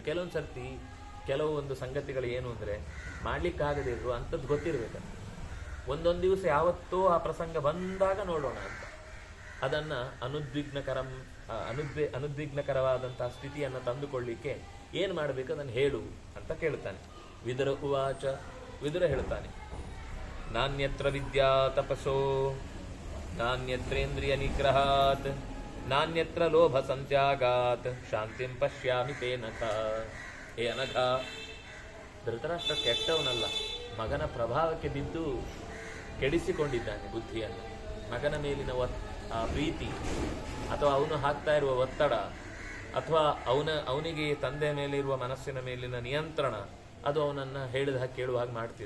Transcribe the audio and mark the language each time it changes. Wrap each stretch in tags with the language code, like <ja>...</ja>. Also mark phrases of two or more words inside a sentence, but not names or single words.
<kn>ಕೆಲವೊಂದು ಸರ್ತಿ ಕೆಲವೊಂದು ಸಂಗತಿಗಳು ಏನು ಅಂದರೆ ಮಾಡ್ಲಿಕ್ಕಾಗದೇ ಇದ್ರು ಅಂಥದ್ದು ಗೊತ್ತಿರಬೇಕಂತ. ಒಂದೊಂದು ದಿವಸ ಯಾವತ್ತೋ ಆ ಪ್ರಸಂಗ ಬಂದಾಗ ನೋಡೋಣ ಅಂತ. ಅದನ್ನು ಅನುದ್ವಿಗ್ನಕರವಾದಂತಹ ಸ್ಥಿತಿಯನ್ನು ತಂದುಕೊಳ್ಳಿಕ್ಕೆ ಏನು ಮಾಡಬೇಕು ಅದನ್ನು ಹೇಳು ಅಂತ ಕೇಳ್ತಾನೆ. ವಿದುರ ಉವಾಚ, ವಿದುರ ಹೇಳ್ತಾನೆ,</kn> <sa>ನಾನ್ಯತ್ರ ವಿದ್ಯಾ ತಪಸೋ ನಾನ್ಯತ್ರೇಂದ್ರಿಯ ನಿಗ್ರಹಾತ್ ನಾನ್ಯತ್ರ ಲೋಭ ಸಂತ್ಯಾಗಾತ್ ಶಾಂತಿಂ ಪಶ್ಯಾಮಿ ತೇ ನಖ.</sa> <kn>ಹೇ ಅನಘ, ಧೃತರಾಷ್ಟ್ರ ಕೆಟ್ಟವನಲ್ಲ, ಮಗನ ಪ್ರಭಾವಕ್ಕೆ ಬಿದ್ದು ಕೆಡಿಸಿಕೊಂಡಿದ್ದಾನೆ ಬುದ್ಧಿಯನ್ನು. ಮಗನ ಮೇಲಿನ ಪ್ರೀತಿ ಅಥವಾ ಅವನು ಹಾಕ್ತಾ ಇರುವ ಒತ್ತಡ ಅಥವಾ ಅವನಿಗೆ ತಂದೆಯ ಮೇಲಿರುವ ಮನಸ್ಸಿನ ಮೇಲಿನ ನಿಯಂತ್ರಣ ಅದು ಅವನನ್ನು ಹೇಳಿದ ಕೇಳುವ ಹಾಗೆ ಮಾಡ್ತಿದೆ.</kn>